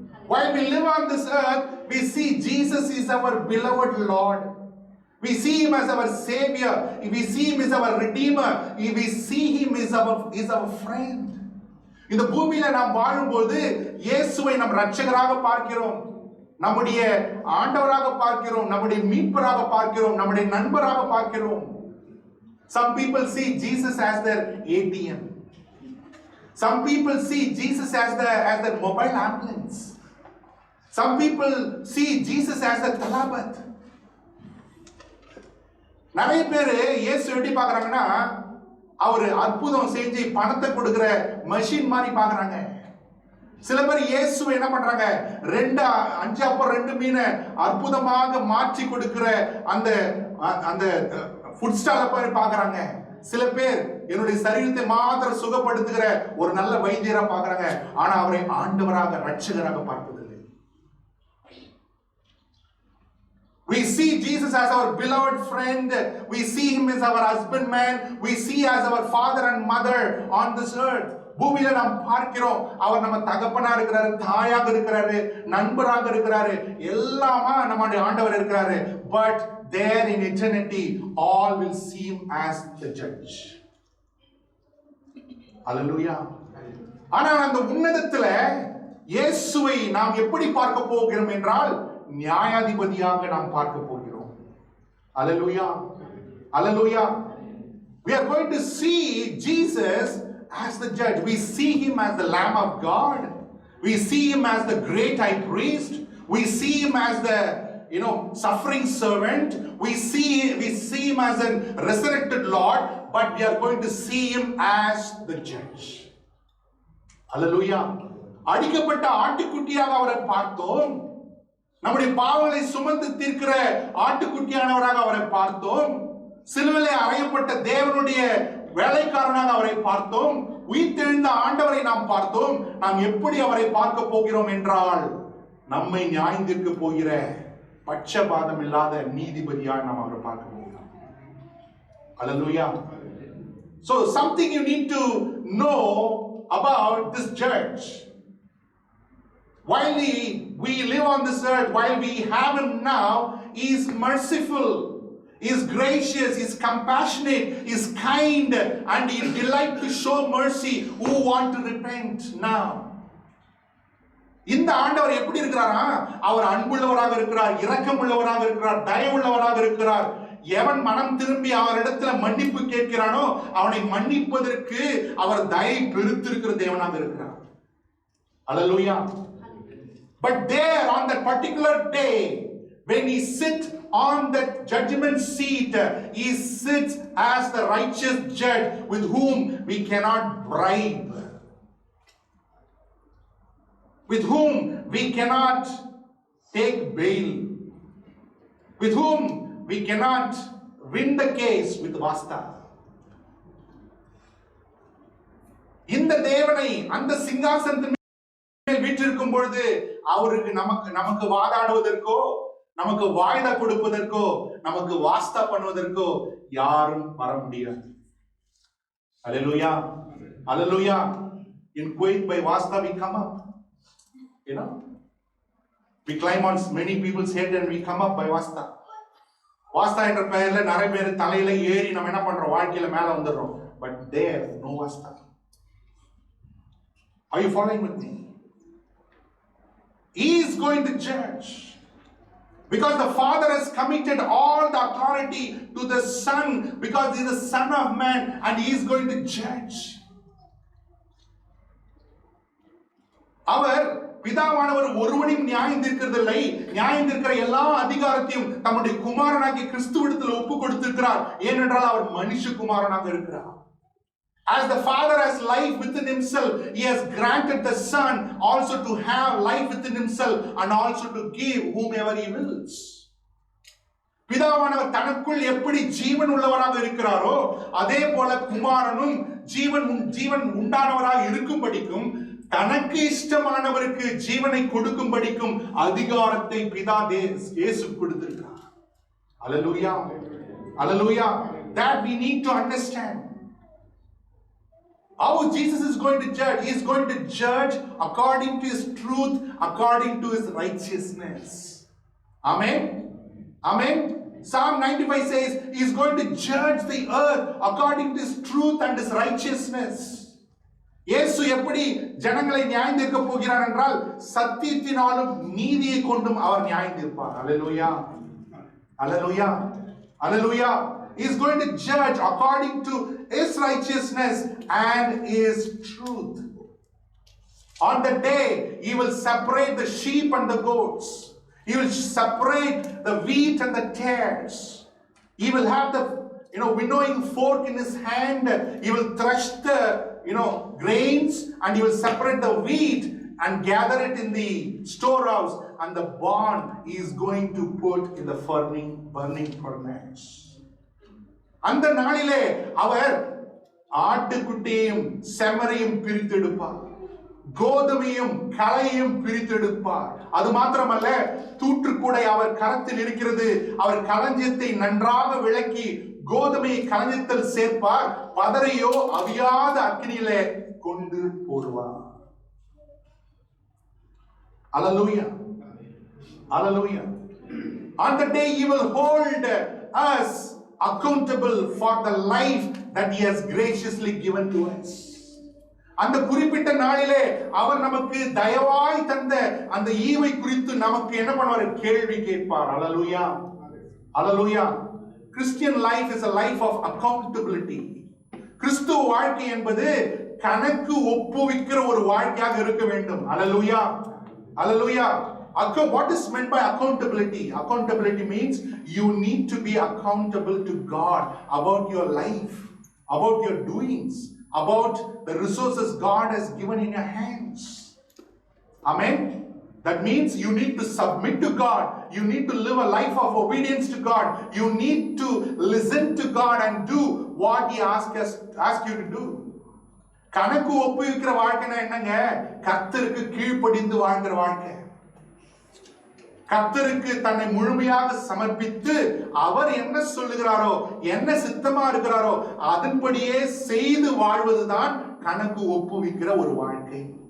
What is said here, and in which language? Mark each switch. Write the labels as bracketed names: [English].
[English] While we live on this earth, we see Jesus is our beloved Lord. We see him as our savior. We see him as our redeemer. We see him as our friend. [Tamil] இந்த பூமியில நாம் வாழும்போது இயேசுவை நம் இரட்சகராக பார்க்கிறோம், நம்முடைய ஆண்டவராக பார்க்கிறோம், நம்முடைய மீட்பராக பார்க்கிறோம், நம்முடைய நண்பராக பார்க்கிறோம். [English] Some people see Jesus as their ATM. Some people see Jesus as their mobile ambulance. Some people see Jesus as the Talabat. [Tamil] நிறைய பேர் இயேசு எப்படி பார்க்கறாங்கன்னா அவர் அற்புதம் செஞ்சு பணத்தை கொடுக்கிற மெஷின் மாதிரி பார்க்கறாங்க. சில பேர் இயேசுவை என்ன பண்றாங்க? 5 அப்பம் 2 மீனை அற்புதமாக மாற்றி கொடுக்கிற அந்த ஃபுட் ஸ்டால போய் பார்க்கறாங்க. சில பேர் என்னுடைய சரீரத்தை மாத்திரம் சுகப்படுத்துகிற ஒரு நல்ல வைத்தியரா பார்க்கறாங்க. ஆனா அவரை ஆண்டவராக இரட்சகராக பார்ப்பதில்லை. [English] We see Jesus as our beloved friend. We see him as our husbandman. We see as our father and mother on this earth. [Tamil] பூமியில நாம் பார்க்கிறோம் அவர் நம்ம தகப்பனா இருக்கிறாரு, தாயாக இருக்கிறாரு, நண்பராக இருக்கிறாரு, எல்லாமா நம்முடைய ஆண்டவர் இருக்கிறாரு. [English] But there in eternity all will see him as the judge. Hallelujah. [Tamil] ஆனா அந்த உன்னதத்துல இயேசுவை நாம் எப்படி பார்க்க போகிறோம் என்றால் நியாயாதிபதியாக நாம் பார்க்க போகிறோம். [English] Hallelujah, hallelujah. We are going to see Jesus as the judge. We see him as the Lamb of God. We see him as the great high priest. We see him as the suffering servant. We see him as a resurrected Lord, but we are going to see him as the judge. Hallelujah. [Tamil] அடிக்கப்பட்ட ஆட்டுக்குட்டியாக அவரை பார்த்தோம். நம்முடைய பாவங்களை சுமந்து தீர்க்கிற ஆட்டுக்குட்டியானவராக அவரை பார்த்தோம். சிலுவையிலே அறையப்பட்ட தேவனுடைய வேலைக்காரனாக அவரை பார்த்தோம். உயிர்த்தெழுந்த ஆண்டவரை நாம் பார்த்தோம். நாம் எப்படி அவரை பார்க்க போகிறோம் என்றால் நம்மை நியாயம் தீர்க்க போகிற பட்சபாதம் இல்லாத நீதிபதியாக நாம் அவரை பார்க்க போகிறோம். [English] Hallelujah. So something you need to know about this judge. While we live on this earth, while we have him now, he is merciful, he is gracious, he is compassionate, he is kind, and he delights to show mercy who want to repent now. [Tamil] இந்த ஆண்டவர் எப்படி இருக்கிறாரா? அவர் அன்புள்ளவராக இருக்கிறார், இரக்கமுள்ளவராக இருக்கிறார், தயவுள்ளவராக இருக்கிறார். எவன் மனம் திரும்பி அவரிடத்துல மன்னிப்பு கேட்கிறானோ அவனை மன்னிப்பதற்கு அவர் தயை பெருத்திருக்கிற தேவனாக இருக்கிறார். [English] Hallelujah. But there on that particular day, when he sits on that judgment seat, he sits as the righteous judge with whom we cannot bribe, with whom we cannot take bail, with whom we cannot win the case with Vasta. [Tamil] இந்த தேவனை அந்த சிங்காசனத்தின் மேல் வீற்றிருக்கும் பொழுது அவருக்கு நமக்கு வாதாடுவதற்கோ, நமக்கு வாய்தா கொடுப்பதற்கோ, நமக்கு வாஸ்தா பண்ணுவதற்கோ யாரும் வர முடியாது. [English] Hallelujah. Hallelujah. In Kuwait by Vasta we come up. You know? We climb on many people's head and we come up by Vasta. [Tamil] Vasta என்ற பெயர்ல நிறைய பேர் தலையில ஏறி நம்ம என்ன பண்றோம், வாழ்க்கையில மேல வந்துடுறோம். [English] But there no Vasta. Are you following with me? He is going to judge. Because the Father has committed all the authority to the Son, because He is the Son of Man and He is going to judge. [Tamil] அவர் பிதாவானவர் ஒருவனையும் நியாயம் தீர்க்கிறதில்லை. நியாயம் தீர்க்கிற எல்லா அதிகாரத்தையும் தம்முடைய குமாரனாகிய கிறிஸ்துவிடத்தில் ஒப்பு கொடுத்திருக்கிறார். ஏனென்றால் அவர் மனுஷகுமாரனாக இருக்கிறார். [English] As the Father has life within Himself, He has granted the Son also to have life within Himself and also to give whomever He wills. [Tamil] பிதாவானவர் தனக்குள் எப்படி ஜீவன் உள்ளவராக இருக்கிறாரோ அதே போல குமாரனும் ஜீவன் உண்டானவராக இருக்கும்படிக்கும் தனக்கு இஷ்டமானவருக்கு ஜீவனை கொடுக்கும்படிக்கும் அதிகாரத்தை பிதா இயேசு கொடுத்திருக்கிறார். [English] Hallelujah. Hallelujah. That we need to understand. How Jesus is going to judge? He is going to judge according to His truth, according to His righteousness. Amen? Amen? Psalm 95 says He is going to judge the earth according to His truth and His righteousness. [Tamil] இயேசு எப்படி ஜனங்களை நியாயம் தீர்க்க போகிறார் என்றால் சத்தியத்தினாலும் நீதியை கொண்டும் அவர் நியாயம் தீர்ப்பார். [English] Hallelujah. Hallelujah. Hallelujah. He is going to judge according to His righteousness and His truth. On the day, He will separate the sheep and the goats. He will separate the wheat and the tares. He will have the winnowing fork in His hand. He will thresh the grains and He will separate the wheat and gather it in the storehouse, and the barn He is going to put in the burning furnace. [Tamil] அந்த நாளிலே அவர் ஆட்டுக்குட்டியையும் செம்மறையும் பிரித்தெடுப்பார், கோதுமையும் களையும் பிரித்தெடுப்பார். அது மாத்திரமல்ல, தூற்றுக்கூடை அவர் கரத்தில் இருக்கிறது. அவர் களஞ்சியத்தை நன்றாக விளக்கி கோதுமையை களஞ்சியத்தில் சேர்ப்பார், பதரையோ அவியாத அக்கினியிலே கொண்டு போடுவார். [English] Hallelujah. Hallelujah. On the day He will hold us accountable for the life that He has graciously given to us. [Tamil] அந்த குறிப்பிட்ட நாளிலே அவர் நமக்கு தயவாய் தந்த அந்த ஈவை குறித்து நமக்கு என்ன பண்ணுவார்? கேள்வி கேட்பார். Hallelujah. Hallelujah. [English] Christian life is a life of accountability. [Tamil] கிறிஸ்துவ வாழ்க்கை என்பது கணக்கு ஒப்புவிக்கிற ஒரு வாழ்க்கையாக இருக்க வேண்டும். [English] Hallelujah. Hallelujah. What is meant by accountability? Accountability means you need to be accountable to God about your life, about your doings, about the resources God has given in your hands. Amen. That means you need to submit to God. You need to live a life of obedience to God. You need to listen to God and do what He asks you to do. [Tamil] கணக்கு ஒப்புவிக்கிற வாழ்க்கைனா என்னங்க? கர்த்தருக்கு கீழ்ப்படிந்து வாழ்கிற வாழ்க்கை. கர்த்தருக்கு தன்னை முழுமையாக சமர்ப்பித்து அவர் என்ன சொல்லுகிறாரோ, என்ன சித்தமா இருக்கிறாரோ அதன்படியே செய்து வாழ்வதுதான் கணக்கு ஒப்புவிக்கிற ஒரு வாழ்க்கை.